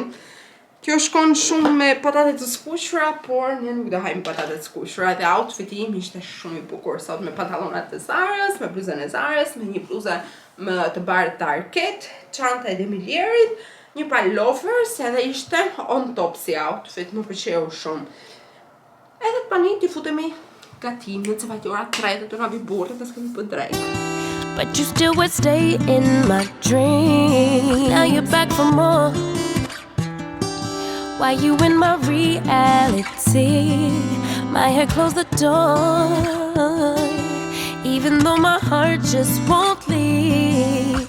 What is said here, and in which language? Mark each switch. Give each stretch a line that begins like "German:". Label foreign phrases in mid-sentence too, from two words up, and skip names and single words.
Albanian: Kjo shkon shumë me patate të skuqura, por ne nuk do hajmë patate të skuqura dhe outfiti im ishte shumë i bukur sot me pantallonat të Zarës, me bluzën e Zarës, me një bluzë më të bardhë të Arket, çanta e Demilierit, një par loafers, edhe ishte
English: on top
Albanian: si outfit, më pëlqeu shumë. Edhe të pani t'i futemi gatimin, se vajti ora 3 dhe të na vi burrë dhe s'kemi për drejt.
English: But you still would stay in my dream. Now you're back for more. Why you in my reality? My head closed the door, even though my heart just won't leave.